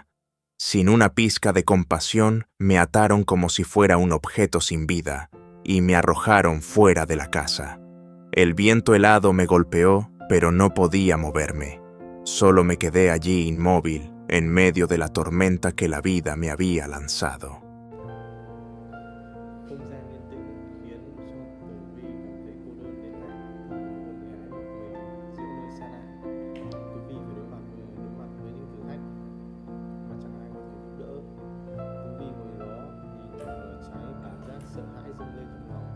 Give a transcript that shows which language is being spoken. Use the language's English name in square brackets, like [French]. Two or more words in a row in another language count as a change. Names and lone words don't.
[Spanish] Sin una pizca de compasión, me ataron como si fuera un objeto sin vida y me arrojaron fuera de la casa. El viento helado me golpeó, pero no podía moverme. Solo me quedé allí inmóvil, en medio de la tormenta que la vida me había lanzado. [Vietnamese] Không gian yên tĩnh khiến cho Tử Vi cảm thấy cô đơn đến lạ. Một gái, một người giữa nơi xa lạ. Tử Vi phải đối mặt với những thử thách mà chẳng ai có thể giúp đỡ. Tử Vi ngồi đó nhìn vào lửa cháy, cảm giác sợ hãi dâng lên trong